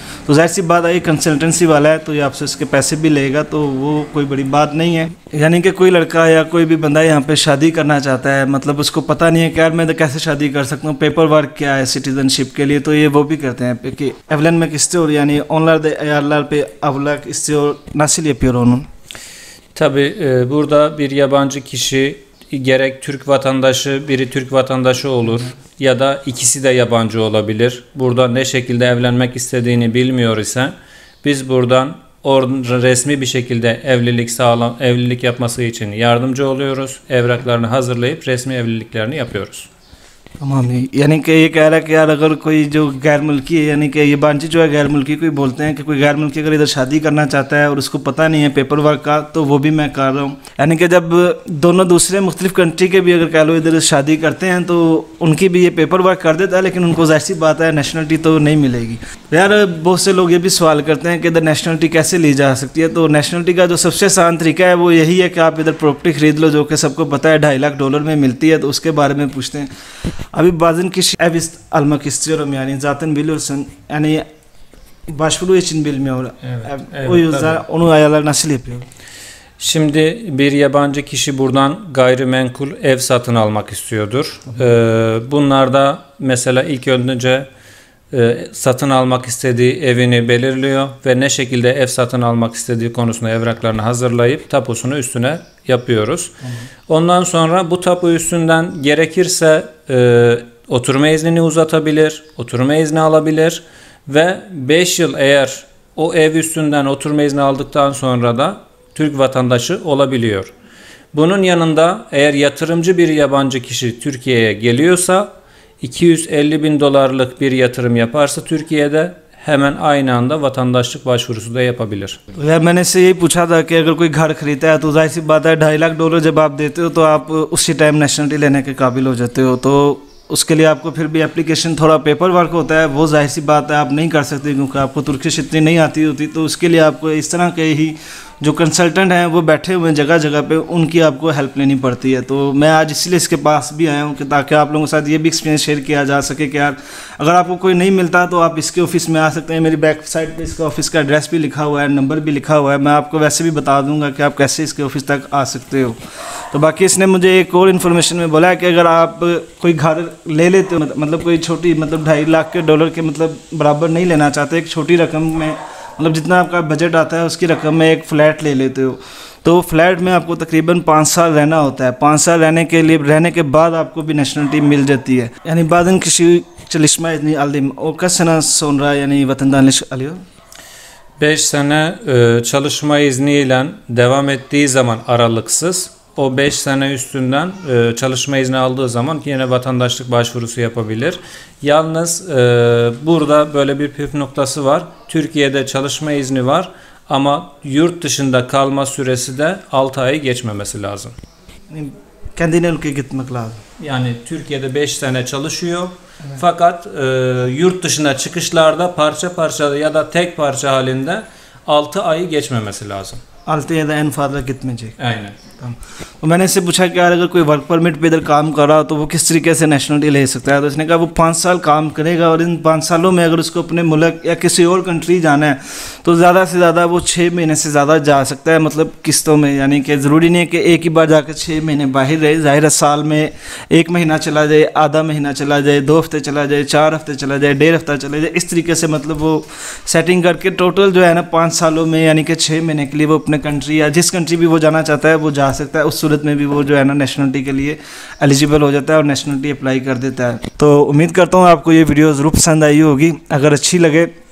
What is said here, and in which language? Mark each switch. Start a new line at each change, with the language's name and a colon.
Hindi: तो जाहिर सी बात है, कंसल्टेंसी वाला है तो ये आपसे उसके पैसे भी लेगा, तो वो कोई बड़ी बात नहीं है। यानी कि कोई लड़का या कोई भी बंदा यहाँ पे शादी करना चाहता है, मतलब उसको पता नहीं है कि यार मैं तो कैसे शादी कर सकता हूँ, पेपर वर्क क्या है सिटीजनशिप के लिए, तो ये वो भी करते हैं कि एवलन में किस्ते और यानी
Turkish: onlar da ayarlar pe avlak istiyor, nasıl yapıyor onu? Tabii burada bir yabancı kişi gerek Türk vatandaşı, biri Türk vatandaşı olur ya da ikisi de yabancı olabilir. Burada ne şekilde evlenmek istediğini bilmiyor ise biz buradan resmi bir şekilde evlilik yapması için yardımcı oluyoruz. Evraklarını hazırlayıp resmi evliliklerini yapıyoruz.
Hindi: तमाम ही यानी कि ये कह रहा है कि यार अगर कोई जो गैर मुल्की है, यानी कि ये बांझी जो है गैर मुल्की, कोई बोलते हैं कि कोई गैर मुल्की अगर इधर शादी करना चाहता है और उसको पता नहीं है पेपर वर्क का, तो वो भी मैं कर रहा हूँ। यानी कि जब दोनों दूसरे मुख्तलिफ कंट्री के भी अगर कह लो इधर शादी करते हैं तो उनकी भी ये पेपर वर्क कर देता है, लेकिन उनको जाहिर सी बात है नेशनलिटी तो नहीं मिलेगी। यार बहुत से लोग ये भी सवाल करते हैं कि इधर नेशनलिटी कैसे ली जा सकती है। तो नेशनलिटी का जो सबसे आसान तरीका है वो यही है कि आप इधर प्रॉपर्टी खरीद लो, जो कि सबको पता है $2.5 लाख में मिलती है, तो उसके बारे में पूछते हैं।
Turkish: Abi bazen kişi ev almak istiyorum yani zaten biliyorsun yani başvuru için bilmiyor. Evet, o yüzden tabii. Onu ayarlar nasıl yapıyor? Şimdi bir yabancı kişi buradan gayrimenkul ev satın almak istiyordur. Bunlarda mesela ilk önce satın almak istediği evini belirliyor ve ne şekilde ev satın almak istediği konusunda evraklarını hazırlayıp tapusunu üstüne yapıyoruz. Ondan sonra bu tapu üstünden gerekirse oturma iznini uzatabilir, oturma izni alabilir ve 5 yıl eğer o ev üstünden oturma izni aldıktan sonra da Türk vatandaşı olabiliyor. Bunun yanında eğer yatırımcı bir yabancı kişi Türkiye'ye geliyorsa $250.000 bir yatırım yaparsa Türkiye'de hemen aynı anda vatandaşlık başvurusu da yapabilir.
Hindi: यार मैंने इससे यही पूछा था कि अगर कोई घर खरीदता है तो जाहिर सी बात है $2.5 लाख जब आप देते हो तो आप उसी टाइम नेशनलिटी लेने के काबिल हो जाते हो। तो उसके लिए आपको फिर भी एप्लीकेशन थोड़ा पेपर वर्क होता है, वो जाहिर सी बात है आप नहीं कर सकते क्योंकि आपको तुर्किश इतनी नहीं आती होती। तो उसके लिए आपको इस तरह के ही जो कंसल्टेंट हैं वो बैठे हुए हैं जगह जगह पे, उनकी आपको हेल्प लेनी पड़ती है। तो मैं आज इसलिए इसके पास भी आया हूँ कि ताकि आप लोगों के साथ ये भी एक्सपीरियंस शेयर किया जा सके कि यार अगर आपको कोई नहीं मिलता तो आप इसके ऑफिस में आ सकते हैं। मेरी बैक साइड पे इसका ऑफिस का एड्रेस भी लिखा हुआ है, नंबर भी लिखा हुआ है, मैं आपको वैसे भी बता दूंगा कि आप कैसे इसके ऑफिस तक आ सकते हो। तो बाकी इसने मुझे एक और इन्फॉर्मेशन में बोला है कि अगर आप कोई घर ले लेते हो, मतलब कोई छोटी मतलब $2.5 लाख के मतलब बराबर नहीं लेना चाहते, एक छोटी रकम में मतलब जितना आपका बजट आता है उसकी रकम में एक फ़्लैट ले लेते हो, तो फ्लैट में आपको तकरीबन 5 साल रहना होता है। 5 साल रहने के बाद आपको भी नेशनलिटी मिल जाती है।
Turkish: Yani bazen kişi çalışma izni aldım. O kaç sene sonra yani vatandaşlık alıyor? 5 sene çalışma izniyle devam ettiği zaman aralıksız, o 5 sene üstünden çalışma izni aldığı zaman yine vatandaşlık başvurusu yapabilir. Yalnız burada böyle bir püf noktası var. Türkiye'de çalışma izni var ama yurt dışında kalma süresi de 6 ayı geçmemesi lazım. Kendine ülkeye gitmek lazım. Yani Türkiye'de 5 sene çalışıyor. Evet. Fakat yurt dışına çıkışlarda parça parça ya da tek parça halinde 6 ayı geçmemesi lazım. 6 ya da en fazla gitmeyecek. Aynen.
Hindi: तो मैंने इससे पूछा कि यार अगर कोई work permit पे इधर काम कर रहा हो तो वो किस तरीके से नेशनलिटी ले सकता है। तो उसने कहा वो 5 साल काम करेगा और इन 5 सालों में अगर उसको अपने मुल्क या किसी और कंट्री जाना है तो ज़्यादा से ज़्यादा वो 6 महीने से ज़्यादा जा सकता है, मतलब किस्तों में। यानी कि ज़रूरी नहीं है कि एक ही बार जाकर 6 महीने बाहर रहे। ज़ाहिर साल में 1 महीना चला जाए, आधा महीना चला जाए, 2 हफ्ते चला जाए, 4 हफ्ते चला जाए, 1.5 हफ्ता चला जाए, इस तरीके से मतलब वो सेटिंग करके टोटल जो है ना 5 सालों में यानी कि 6 महीने के लिए वो अपने कंट्री या जिस कंट्री भी वो जाना चाहता है वो जा सकता है। उस सूरत में भी वो जो है ना नेशनलिटी के लिए एलिजिबल हो जाता है और नेशनलिटी अप्लाई कर देता है। तो उम्मीद करता हूँ आपको ये वीडियो ज़रूर पसंद आई होगी। अगर अच्छी लगे